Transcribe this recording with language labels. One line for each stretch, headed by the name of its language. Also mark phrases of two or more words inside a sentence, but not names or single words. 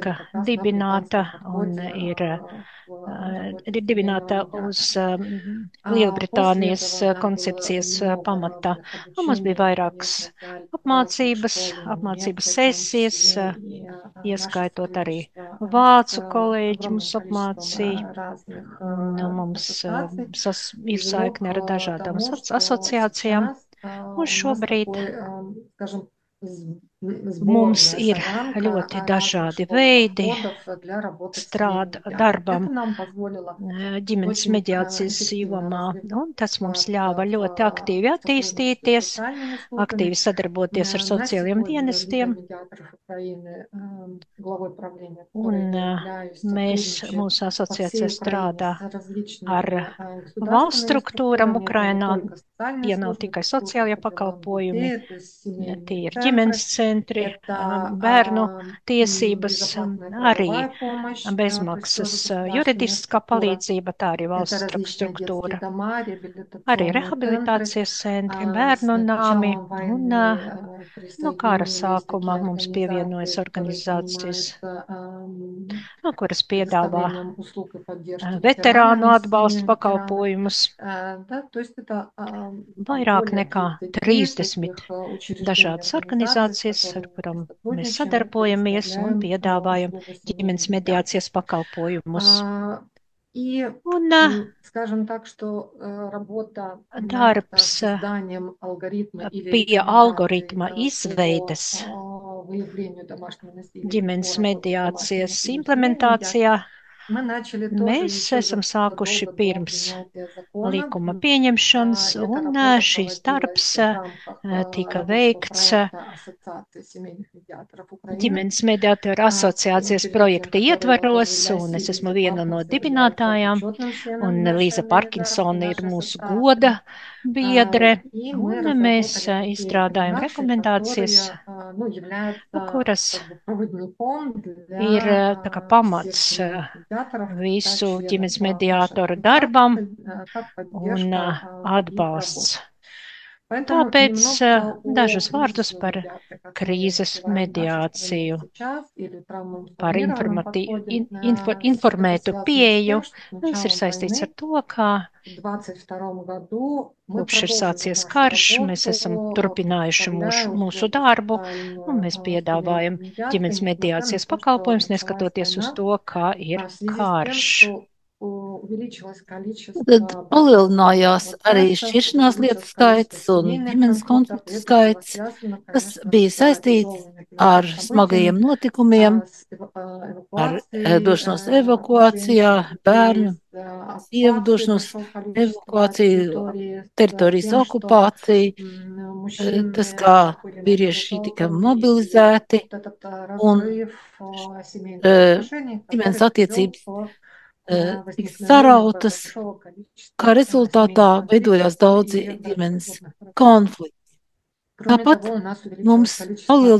Latvian: tika
Russian: на как раз на
Latvian: dibināta
Russian: британском
Latvian: un
Russian: подходе в работе
Latvian: ir
Russian: с семейными
Latvian: dibināta uz
Russian: медиаторами. После
Latvian: Lielbritānijas
Russian: этого у нас было
Latvian: koncepcijas
Russian: много
Latvian: pamata.
Russian: разных
Latvian: Un mums bija
Russian: обучений. Мы,
Latvian: vairākas
Russian: конечно, взяли разные
Latvian: apmācības,
Russian: школы
Latvian: apmācības
Russian: немецкой, в том
Latvian: sesijas,
Russian: числе, и наше
Latvian: ieskaitot arī
Russian: сотрудничество с
Latvian: vācu kolēģi
Russian: огромным
Latvian: mūs
Russian: количеством
Latvian: apmācīja.
Russian: разных
Latvian: Un mums
Russian: ассоциаций
Latvian: ir
Russian: привело
Latvian: saikne ar
Russian: к
Latvian: dažādām
Russian: тому, что
Latvian: asociācijām.
Russian: сейчас
Latvian: Un
Russian: у нас
Latvian: šobrīd
Russian: такой, скажем,
Latvian: mums
Russian: сборная
Latvian: ir
Russian: солянка
Latvian: ļoti
Russian: разных
Latvian: dažādi
Russian: школ и
Latvian: veidi
Russian: подходов для работы с семейной медиацией.
Latvian: darbam
Russian: Это нам позволило
Latvian: ģimenes
Russian: очень
Latvian: mediācijas
Russian: эффективно
Latvian: jomā, un tas mums ļāva
Russian: развиваться
Latvian: ļoti aktīvi
Russian: в сотрудничестве с
Latvian: attīstīties,
Russian: социальными службами.
Latvian: aktīvi sadarboties ar
Russian: На
Latvian: sociālajiem
Russian: сегодня лидер
Latvian: dienestiem,
Russian: медиаторов Украины, главой правления, которой
Latvian: un
Russian: я являюсь,
Latvian: mēs
Russian: сотрудничает
Latvian: mūsu
Russian: по
Latvian: asociācijā
Russian: всей Украине
Latvian: strādā
Russian: с
Latvian: ar
Russian: различными
Latvian: valsts
Russian: государственными
Latvian: struktūram
Russian: структурами. Это не
Latvian: Ukrainā.
Russian: только социальные
Latvian: Tie nav
Russian: службы,
Latvian: tikai
Russian: это службы
Latvian: sociālie
Russian: по правам
Latvian: pakalpojumi,
Russian: детей, это семейные
Latvian: tie ir ģimenes
Russian: центры,
Latvian: centri,
Russian: это
Latvian: bērnu tiesības,
Russian: безоплатная
Latvian: arī
Russian: правовая помощь, то есть
Latvian: bezmaksas
Russian: тоже государственная
Latvian: juridiskā
Russian: структура.
Latvian: palīdzība, tā arī
Russian: Это
Latvian: valsts
Russian: различные детские
Latvian: struktūra.
Russian: дома,
Latvian: Arī
Russian: реабилитационные центры.
Latvian: rehabilitācijas centri,
Russian: С
Latvian: bērnu nāmi
Russian: началом
Latvian: un
Russian: войны
Latvian: no kara
Russian: присоединились
Latvian: sākuma
Russian: такие
Latvian: mums
Russian: организации,
Latvian: pievienojas
Russian: которые
Latvian: organizācijas.
Russian: занимаются
Latvian: kuras piedāvā
Russian: предоставлением услуг и поддержки
Latvian: veterānu
Russian: ветеранам,
Latvian: atbalsta
Russian: семьями ветеранов.
Latvian: pakalpojumus.
Russian: Да, то есть это
Latvian: Vairāk
Russian: более
Latvian: nekā
Russian: 30
Latvian: 30
Russian: таких учреждений,
Latvian: dažādas
Russian: организаций, с
Latvian: organizācijas, ar
Russian: которыми мы
Latvian: kurām mēs
Russian: сотрудничаем,
Latvian: sadarbojamies un
Russian: предоставляем
Latvian: piedāvājam
Russian: услугу семейной
Latvian: ģimenes
Russian: медиации.
Latvian: mediācijas pakalpojumus.
Russian: И,
Latvian: Un
Russian: скажем так, что работа над
Latvian: darbs
Russian: созданием алгоритма или
Latvian: pie
Russian: рекомендаций
Latvian: algoritma
Russian: по
Latvian: izveides
Russian: выявлению домашнего насилия и
Latvian: ģimenes
Russian: по работе с домашним
Latvian: mediācijas
Russian: насилием в семейной
Latvian: implementācijā
Russian: медиации мы начали тоже
Latvian: mēs
Russian: еще
Latvian: esam sākuši
Russian: задолго до
Latvian: pirms
Russian: принятия закона.
Latvian: likuma pieņemšanas,
Russian: Эта
Latvian: un
Russian: работа
Latvian: šīs
Russian: проводилась
Latvian: darbs
Russian: в рамках
Latvian: tika
Russian: рабочего
Latvian: veikts
Russian: проекта Ассоциации семейных медиаторов Украины,
Latvian: ģimenes mediātoru asociācijas
Russian: учредителем
Latvian: projekta
Russian: которой
Latvian: ietvaros,
Russian: тоже
Latvian: un es
Russian: Леосиль
Latvian: esmu
Russian: Лиза
Latvian: viena no
Russian: Паркинсон является
Latvian: dibinātājām,
Russian: почетным членом
Latvian: un
Russian: нашей
Latvian: Līza Parkinsona ir
Russian: нашей
Latvian: mūsu goda
Russian: ассоциации.
Latvian: biedre,
Russian: И мы
Latvian: un mēs
Russian: разработали такие
Latvian: izstrādājam
Russian: рекомендации,
Latvian: rekomendācijas,
Russian: которые являются
Latvian: kuras
Russian: как бы проводником
Latvian: ir
Russian: для
Latvian: tā kā
Russian: всех
Latvian: pamats
Russian: семейных медиаторов стать
Latvian: visu
Russian: членом
Latvian: ģimenes
Russian: нашей
Latvian: mediātoru darbam
Russian: ассоциации как
Latvian: un
Russian: поддержка их работы.
Latvian: atbalsts. Un
Russian: Поэтому
Latvian: tāpēc
Russian: немного о
Latvian: dažus vārdus
Russian: кризисной
Latvian: par
Russian: медиации, как мы ее
Latvian: krīzes
Russian: называем в нашей стране
Latvian: mediāciju,
Russian: сейчас, или
Latvian: par
Russian: травмоинформированном подходе.
Latvian: Это
Russian: informētu
Latvian: связано с
Russian: pieeju.
Latvian: тем, что с
Russian: Tas ir
Latvian: началом
Russian: saistīts ar
Latvian: войны
Russian: to, kā
Latvian: в 2022 году мы
Russian: kopš ir
Latvian: продолжили
Russian: sācies
Latvian: нашу
Russian: karš, mēs esam
Latvian: работу,
Russian: turpinājuši
Latvian: предоставляя
Russian: mūsu
Latvian: услугу
Russian: darbu, un
Latvian: социальную
Russian: mēs
Latvian: семейных
Russian: piedāvājam
Latvian: медиаций,
Russian: ģimenes
Latvian: несмотря на
Russian: mediācijas
Latvian: то, что
Russian: pakalpojums,
Latvian: началась
Russian: neskatoties uz
Latvian: война,
Russian: to, kā ir
Latvian: в связи с тем,
Russian: karš.
Latvian: что увеличилось
Russian: Tad
Latvian: количество бракоразводных
Russian: palielinājās arī
Latvian: процессов,
Russian: šķiršanās lietu
Latvian: увеличилось количество
Russian: skaits un
Latvian: семейных
Russian: ģimenes
Latvian: конфликтов, и
Russian: konfliktu
Latvian: это было
Russian: skaits,
Latvian: связано,
Russian: kas
Latvian: конечно,
Russian: bija
Latvian: с
Russian: saistīts
Latvian: тяжелыми
Russian: ar
Latvian: климатическими событиями,
Russian: smagajiem notikumiem,
Latvian: с
Russian: ar
Latvian: эвакуацией
Russian: došanos evakuācijā,
Latvian: женщин, детей,
Russian: bērnu,
Latvian: с
Russian: sievu
Latvian: оккупацией
Russian: došanos
Latvian: большого количества
Russian: evakuāciju,
Latvian: территории, с
Russian: teritorijas
Latvian: тем, что
Russian: okupāciju, tas,
Latvian: мужчины
Russian: kā
Latvian: были
Russian: vīrieši tika
Latvian: мобилизованы, и
Russian: mobilizēti
Latvian: вот этот
Russian: un
Latvian: разрыв семейных отношений,
Russian: ģimenes
Latvian: который привел
Russian: attiecības
Latvian: к
Russian: tika
Latvian: возникновению
Russian: sarautas,
Latvian: большого
Russian: kā
Latvian: количества
Russian: rezultātā
Latvian: семейных конфликтов
Russian: veidojās daudzi
Latvian: и
Russian: ģimenes
Latvian: разводных процессов.
Russian: konflikti.
Latvian: Кроме
Russian: Tāpat
Latvian: того, у нас увеличилось
Russian: mums
Latvian: количество